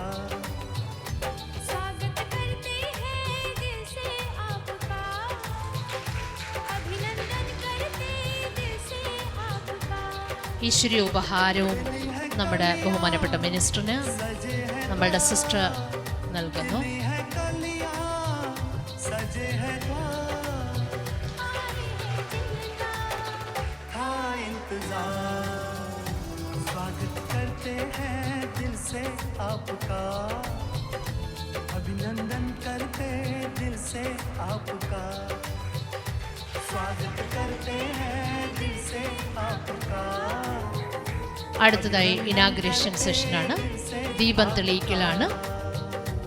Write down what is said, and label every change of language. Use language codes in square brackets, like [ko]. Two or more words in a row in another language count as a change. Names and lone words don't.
[hi] स्वागत करते हैं दिल से आपका, अभिनंदन करते दिल से आपका। [ml] ഈശ്വരീയ ഉപഹാരവും നമ്മുടെ ബഹുമാനപ്പെട്ട മിനിസ്റ്ററിന് നമ്മളുടെ സിസ്റ്റർ നൽകുന്നു. [hi] स्वागत करते हैं दिल से आपका, अभिनंदन करते दिल से आपका। स्वागत करते हैं दिल से आपका। [ml] അടുത്തതായി [en] inauguration session, [ml] ദീപം തെളിയിക്കലാണ്.